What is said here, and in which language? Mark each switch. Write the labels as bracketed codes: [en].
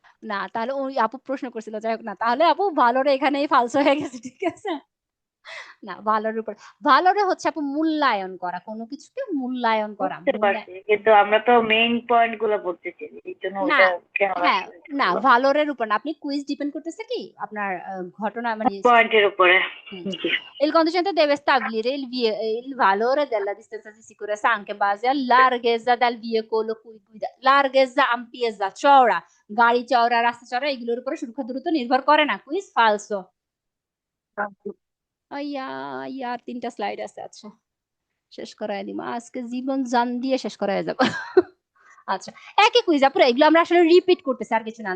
[bn] না তাহলে ওই আপু প্রশ্ন করছিল, যাই হোক না, তাহলে আপু ভালোরে এখানেই ফালসো হয়ে গেছে। ঠিক আছে। না ভালোর উপর, ভালোরে হচ্ছে আপু মূল্যায়ন করা, কোনো কিছুকে মূল্যায়ন করা, বুঝতে পারছি, কিন্তু আমরা তো মেইন পয়েন্ট গুলো বলতেছি, এই জন্য না ওটা কেন হ্যাঁ না ভালোরের উপর না, আপনি কুইজ ডিপেন্ড করতেছে কি আপনার ঘটনা মানে পয়েন্টের উপরে। [it] Il conducente deve stabilire il valore della distanza di sicurezza anche in base alla larghezza del veicolo cui guida, larghezza, ampiezza, [bn] চওড়া, গাড়ি চওড়া, রাস্তা চওড়া, এগুলোর উপরে সুরক্ষা দ্রুত নির্ভর করে না। কুইজ ফালসো। আইয়া ইয়ার 3টা স্লাইড আছে। আচ্ছা শেষ করাই দিব, আজকে জীবন জান দিয়ে শেষ করাই যাব। আচ্ছা একই কুইজ আপুরা, এগুলো আমরা আসলে রিপিট করতেছি আর কিছু না।